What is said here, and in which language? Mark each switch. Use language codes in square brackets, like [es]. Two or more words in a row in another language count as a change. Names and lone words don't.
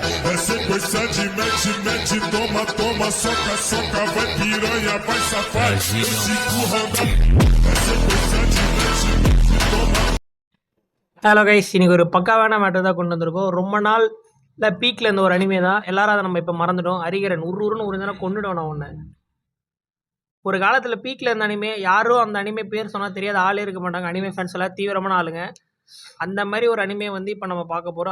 [pt] É sequência de mete, mete, toma, toma, soca, soca, vai piranha, vai safado. Cinco roda. É sequência de mete, mete, toma. [en] Hello guys, [ta] இன்னைக்கு ஒரு பக்காவான மேட்டர் தான் கொண்டு வந்திருக்கோம். ரொம்ப நாள் இல்லை பீக்கில் இருந்த ஒரு அனிமே தான். எல்லாரும் அதை நம்ம இப்போ மறந்துட்டோம். அரிகரன் உருன்னு ஒரு நேரம் கொண்டுட்டோம் நான் ஒன்று. ஒரு காலத்தில் பீக்கில் இருந்த அனிமே யாரும் அந்த அனிமே பேர் சொன்னால் தெரியாத ஆளே இருக்க மாட்டாங்க. [en] anime fans [ta] எல்லாம் தீவிரமான ஆளுங்க. அந்த மாதிரி ஒரு அனிமே வந்து இப்போ நம்ம பார்க்க போகிறோம்.